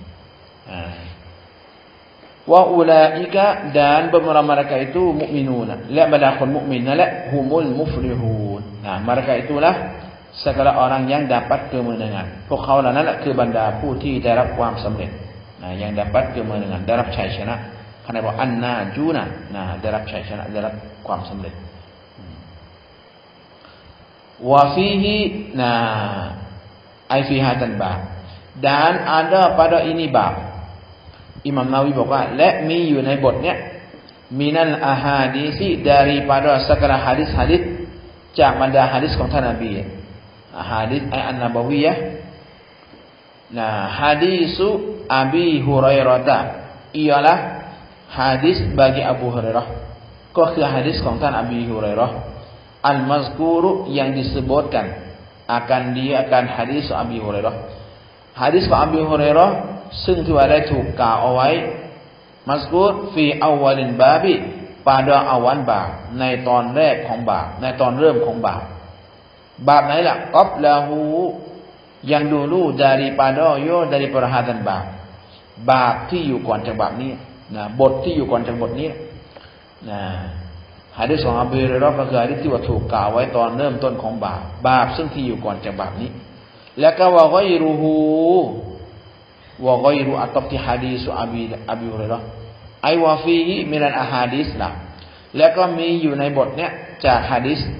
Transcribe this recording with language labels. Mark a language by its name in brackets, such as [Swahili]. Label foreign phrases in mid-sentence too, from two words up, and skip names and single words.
[Thai] ว่าอุลาอิกะ [Malay] dan beberapa mereka itu mukminun [Thai] และบรรดาคนมุมินนั่นแหละ [Arabic] هم المفلحون [Malay] mereka itulah segala orang yang dapat kemenangan [Thai] พวกเขาเหล่านั้นคือบรรดาผู้ที่ได้รับความสำเร็จ [Malay] yang dapat kemenangan [Thai] ได้รับชัยชนะขณะบอกอันนาจูนะได้รับชัยชนะได้รับความสำเร็จ [Arabic] وفيه أي في هذا الباب [Malay] dan ada pada ini bab Imam Nawawi [Thai] บอกว่าและมีอยู่ในบทเนี้ย [Arabic] من الأحاديث [Malay] daripada segala hadis-hadis [Thai] จากบรรดาหะดีษของท่านนบีหะดีษอันนบวียะห์ [Arabic] حديث أبي هريرة [Malay] ialah hadis bagi Abu Hurairah [Thai] ก็คือหะดีษของท่านอบีฮุรัยเราะห์อัลมัซกู ร [Malay] yang disebutkan akan [Thai] หะดีษของอบีฮุรัยเราะห์หะดีษของอบีฮุรัยเราะห์ซึ่งที่ว่าได้ถูกกล่าวเอาไว้ [Arabic] مذكور في أول الباب [Malay] pada awal bab [Thai] ในตอนแรกของบาปในตอนเริ่มของบาปบาปไหนล่ะ qablahu [Malay] yang dulu daripada dari perhatian [Thai] บาปที่อยู่ก่อนจากบาปนี้บทที่อยู่ก่อนจากบทนี้ หะดีษของอบูฮุรัยเราะห์ก็คือหะดีษที่ว่าถูกกล่าวไว้ตอนเริ่มต้นของบาปซึ่งที่อยู่ก่อนจากบาปนี้แล้วก็ว่ากัยรูฮูอัตติหะดีษอบูฮุรัยเราะห์ [Arabic] أي وفيه من الأحاديث [Thai] นะแล้วก็มีอยู่ในบทเนี้ยจากหะดีษ